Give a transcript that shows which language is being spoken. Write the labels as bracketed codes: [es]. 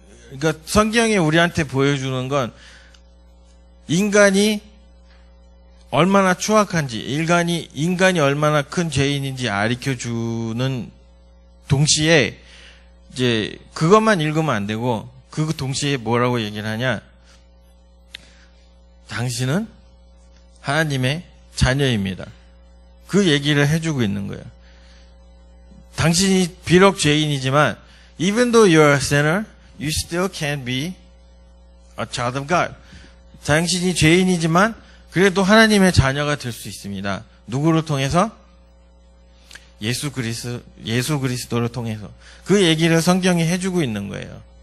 [ko] 그러니까 성경이 우리한테 보여주는 건 인간이 얼마나 추악한지, 인간이 얼마나 큰 죄인인지 가르쳐주는 동시에 이제 그것만 읽으면 안 되고 그 동시에 뭐라고 얘기를 하냐? 당신은 하나님의 자녀입니다. 그 얘기를 해주고 있는 거예요. 당신이 비록 죄인이지만 [en] even though you are a sinner, you still can be a child of God. [ko] 당신이 죄인이지만 그래도 하나님의 자녀가 될 수 있습니다. 누구를 통해서? 예수 그리스도를 통해서. 그 얘기를 성경이 해주고 있는 거예요.